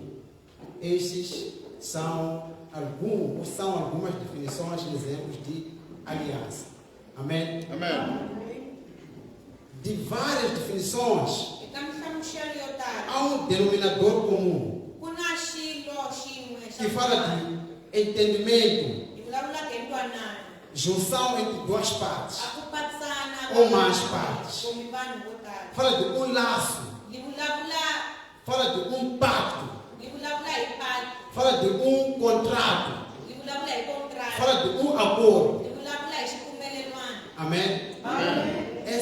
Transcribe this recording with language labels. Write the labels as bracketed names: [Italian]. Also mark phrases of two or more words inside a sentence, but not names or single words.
[Portuguese] Estes são algumas definições e exemplos de aliança. Amém? Amém. De várias definições, E como estamos cheios de há um denominador comum [Tsonga] kuna xilo xin'we [Portuguese] que fala de entendimento, [Tsonga] hi vulavula hi ntwanano, [Portuguese] junção entre duas partes, [Tsonga] a ku patsana [Portuguese] ou mais partes. [Tsonga] kumbe vanhu vo tala. [Portuguese] fala de um laço, [Tsonga] Hi vulavula [Portuguese] fala de um pacto, [Tsonga] hi pacto, [Portuguese] fala de um contrato, [Tsonga] hi vulavula hi contrato, [Portuguese] fala de um acordo. [Tsonga] hi vulavula hi xipfumelelwano. [Portuguese] Amém? Amém.